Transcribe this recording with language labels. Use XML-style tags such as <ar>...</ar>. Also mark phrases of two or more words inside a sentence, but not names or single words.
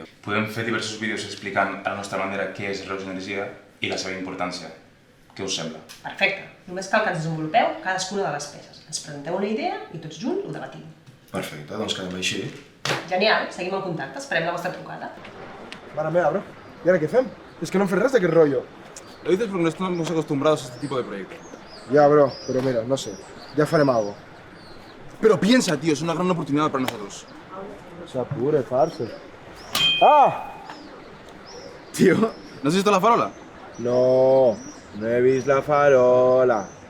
<ca>Podem fer diversos vídeos explicant a la nostra manera què és Reus Energia i la seva importància. Què us sembla? Perfecte. Només cal que ens desenvolupeu cadascuna de les peces. Ens presenteu una idea i tots junts ho debatim. Perfecte, doncs quedem així. Genial, seguim en contacte, esperem la vostra trucada. Mare meva,</ca> <es>bro. ¿Y ahora qué hacemos? Es que</es> <ca>no hem res d'aquest rollo.</ca> <es>Lo dices porque no estamos acostumbrados a este tipo de proyectos. Ya, bro, pero mira, no sé. Ya farem algo. Pero piensa, tío, es una gran oportunidad para nosotros. Se apure, parce. ¡Ah! Tío, ¿no has visto la farola?</es> <ca>No he vist la farola.</ca>